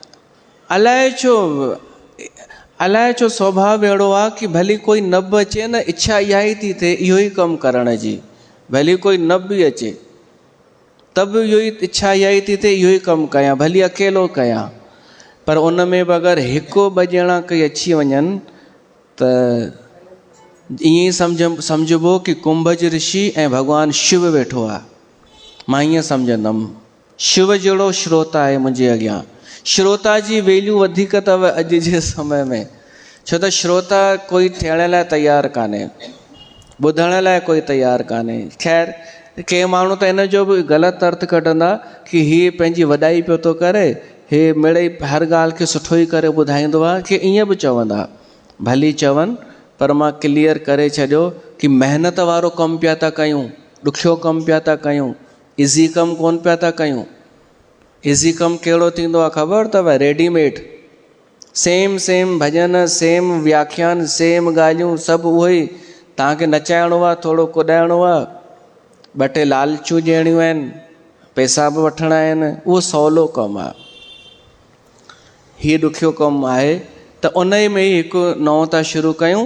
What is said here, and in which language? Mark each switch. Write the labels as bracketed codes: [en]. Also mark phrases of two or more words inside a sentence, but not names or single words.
[sd] अलाए छो स्वभाव अहिड़ो आहे कि भली कोई न बि अचे न, इच्छा इहा ई थी थिए इहो ई कमु करण जी। भली कोई न बि अचे त बि इहो ई इच्छा इहा ई थी थिए इहो ई कमु कयां, भली अकेलो कयां। पर उन में बि अगरि हिकु ॿ ॼणा कोई अची वञनि त ईअं ई सम्झिबो कि कुंभज ऋषि ऐं भॻवानु शिव वेठो आहे। मां ईअं सम्झंदुमि शिव जहिड़ो श्रोता आहे मुंहिंजे अॻियां। श्रोता जी वैल्यू वधीक अथव अॼु जे समय में, छो त श्रोता कोई थियण लाइ तयारु कान्हे, ॿुधण लाइ कोई तयारु कान्हे। ख़ैर के माण्हू त इन जो बि ग़लति अर्थ कढंदा कि हीअ पंहिंजी वॾाई पियो थो करे, हे मिड़ई हर ॻाल्हि खे सुठो ई करे ॿुधाईंदो आहे, कि ईअं बि चवंदा। भली चवनि, पर मां क्लियर करे छॾियो कि महिनत वारो कमु पिया था कयूं, ॾुखियो कमु पिया था कयूं, इज़ी कमु कोन पिया था कयूं। इज़ी कमु कहिड़ो थींदो आहे ख़बर अथव? रेडीमेड, सेम भॼन, सेम व्याख्यान, सेम ॻाल्हियूं, सभु उहो ई। तव्हांखे नचाइणो आहे, थोरो कुॾाइणो आहे, ॿ टे लालचूं ॾियणियूं आहिनि, पैसा बि वठिणा आहिनि, उहो सवलो कमु आहे। हीअ ॾुखियो कमु आहे, त उन में ई हिकु नओं था शुरू कयूं।